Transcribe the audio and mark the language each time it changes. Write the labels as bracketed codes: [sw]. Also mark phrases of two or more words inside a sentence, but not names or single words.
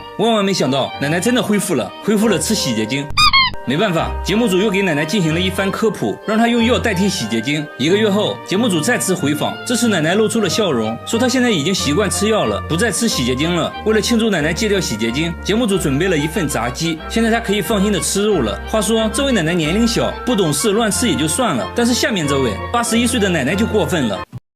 [zh] 萬萬沒想到，奶奶真的恢復了吃洗潔精。沒辦法，節目組又給奶奶進行了一番科普，讓她用藥代替洗潔精。1個月後，節目組再次回訪，這次奶奶露出了笑容，說她現在已經習慣吃藥了，不再吃洗潔精了。為了慶祝奶奶戒掉洗潔精，節目組準備了一份炸雞，現在她可以放心的吃肉了。話說，這位奶奶年齡小，不懂事，亂吃也就算了，但是下面這位81歲的奶奶就過分了。